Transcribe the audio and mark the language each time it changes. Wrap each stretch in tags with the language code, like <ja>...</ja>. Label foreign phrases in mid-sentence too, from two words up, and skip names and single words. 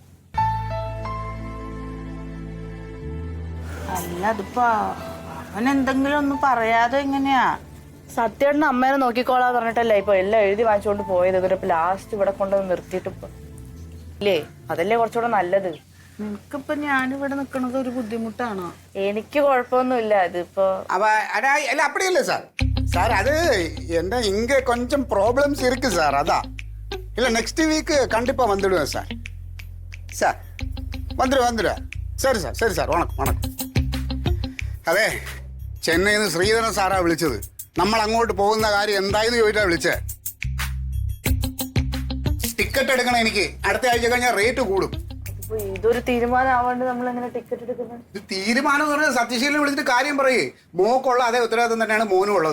<ml>അല്ല, അതിപ്പോ അവൻ എന്തെങ്കിലും ഒന്നും പറയാതെ എങ്ങനെയാ? സത്യേട്ടന് അമ്മേനെ നോക്കിക്കോളാന്ന് പറഞ്ഞിട്ടല്ലേ ഇപ്പൊ എല്ലാം എഴുതി വാങ്ങിച്ചുകൊണ്ട് പോയത്. ഇതിപ്പോ ലാസ്റ്റ് ഇവിടെ കൊണ്ടുവന്ന് നിർത്തിയിട്ട് ഇല്ലേ, അതല്ലേ കുറച്ചുകൂടെ നല്ലത്. നിനക്കിപ്പൊ ഞാനിവിടെ നിക്കണത് ഒരു ബുദ്ധിമുട്ടാണോ? എനിക്ക് കുഴപ്പമൊന്നുമില്ല. ഇതിപ്പോ</ml> <ta>அப்படி இல்லை சார். சார் அது என்ன இங்கே கொஞ்சம் ப்ராப்ளம்ஸ் இருக்கு சார், அதான். இல்லை</ta> <en>next week</en> <ta>கண்டிப்பாக வந்துடுவேன் சார். சார் வந்துடுவேன். சரி சார் வணக்கம் வணக்கம்.</ta> <ml>അതെ, ചെന്നൈയിൽ നിന്ന് ശ്രീധരൻ സാറാ വിളിച്ചത്. നമ്മൾ അങ്ങോട്ട് പോകുന്ന കാര്യം എന്തായെന്ന് ചോദിച്ചാ വിളിച്ചേ. ടിക്കറ്റ് എടുക്കണം എനിക്ക്. അടുത്ത ആഴ്ച കഴിഞ്ഞാൽ റേറ്റ് കൂടും. ഇതൊരു തീരുമാനം ആവാണ്ട് നമ്മൾ എങ്ങനെ ടിക്കറ്റ് എടുക്കുന്നത്? ഇത് തീരുമാനം എന്ന് പറഞ്ഞാൽ സത്യശീലനെ വിളിച്ചിട്ട് കാര്യം പറയേ. മോക്കുള്ള അതേ ഉത്തരവാദിത്വം തന്നെയാണ് മോനും ഉള്ളത്.</ml>